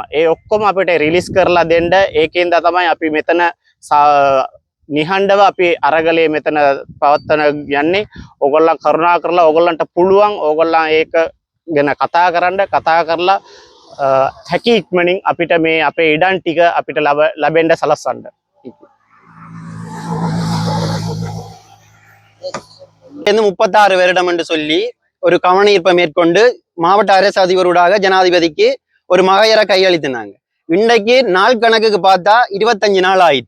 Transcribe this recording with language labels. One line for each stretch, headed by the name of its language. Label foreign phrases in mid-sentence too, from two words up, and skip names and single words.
Sinhala: ඒ ඔක්කොම අපිට රිලීස් කරලා දෙන්න ඒකෙන්ද තමයි අපි මෙතන නිහඬව අපි අරගලයේ මෙතන පවත්වන යන්නේ. ඕගොල්ලන් කරුණා කරලා ඕගොල්ලන්ට පුළුවන් ඕගොල්ලන් ඒක ගැන කතා කරලා හැකි ඉක්මනින් අපිට මේ අපේ ඉඩම් ටික අපිට ලැබෙන්න සලස්වන්න.
Tamil: இந்த 36 வருடம் என்று சொல்லி ஒரு கவனஈர்ப்பை மேற்கொண்டு மாவட்ட அரசு அதிபரோடாக ஜனாதிபதிக்கு ஒரு மகையரை கையளித்தினாங்க. இன்றைக்கு நாள் கணக்குக்கு பார்த்தா 25 நாள் ஆயிட்டு.